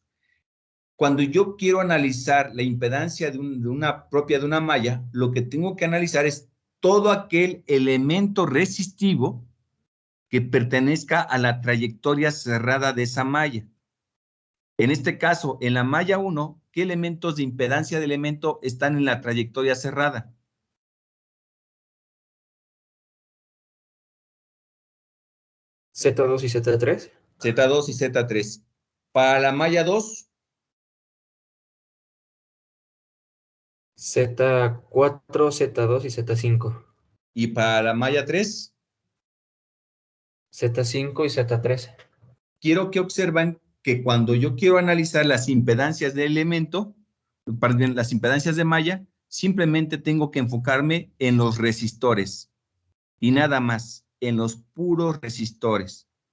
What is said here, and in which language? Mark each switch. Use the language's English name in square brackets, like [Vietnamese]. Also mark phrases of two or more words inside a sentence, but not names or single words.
[Spanish] Cuando yo quiero analizar la impedancia de una propia de una malla, lo que tengo que analizar es todo aquel elemento resistivo que pertenezca a la trayectoria cerrada de esa malla. En este caso, en la malla 1, ¿qué elementos de impedancia de elemento están en la trayectoria cerrada? Z2 y Z3. Z2 y Z3. Para la malla 2, Z4, Z2 y Z5. y para la malla 3, Z5 y Z3. quiero que observen que cuando yo quiero analizar las impedancias de elemento, perdón, las impedancias de malla, simplemente tengo que enfocarme en los resistores y nada más, en los puros resistores.